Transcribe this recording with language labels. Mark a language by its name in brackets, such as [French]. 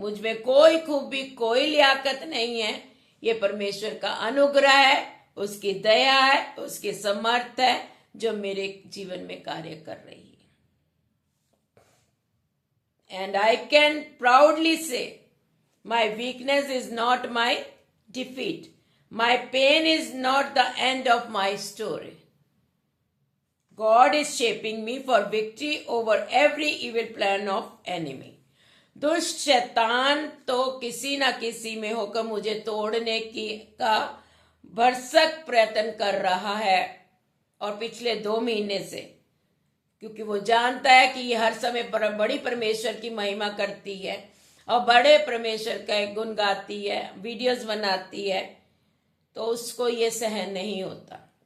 [Hindi] मुझ में कोई खूबी, कोई लियाकत नहीं है। ये परमेश्वर का अनुग्रह है, उसकी दया है, उसकी समर्थ है जो मेरे जीवन में कार्य कर रही है। [English] And I can proudly say my weakness is not my defeat, my pain is not the end of my story. God is shaping me for victory over every evil plan of enemy. [Hindi] दुष्ट शैतान तो किसी ना किसी में होकर मुझे तोड़ने का भरसक प्रयत्न कर रहा है, और पिछले 2 महीने से, क्योंकि वो जानता है कि ये हर समय बड़ी परमेश्वर की महिमा करती है और बड़े परमेश्वर का गुण गाती है, वीडियोस बनाती है, तो उसको ये सहन नहीं होता।